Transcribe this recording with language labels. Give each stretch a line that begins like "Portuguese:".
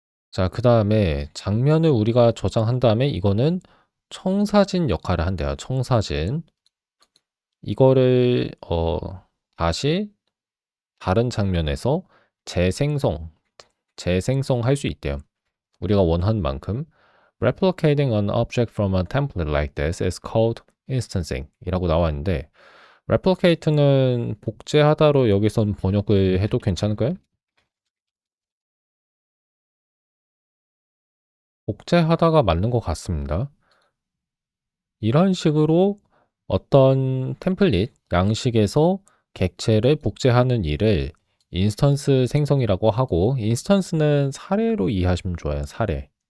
Korean: 자, 그다음에 장면을 우리가 저장한 다음에 이거는 청사진 역할을 한대요. 청사진. 이거를 다시 다른 장면에서 재생성, 재생성할 수 있대요. 우리가 원하는 만큼.
English: Replicating an object from a template like this is called instancing
Korean: 이라고 나와 있는데 replicate는 복제하다로 여기선 번역을 해도 괜찮을까요? 복제하다가 맞는 것 같습니다. 이런 식으로 어떤 템플릿, 양식에서 객체를 복제하는 일을 인스턴스 생성이라고 하고 인스턴스는 사례로 이해하시면 좋아요. 사례.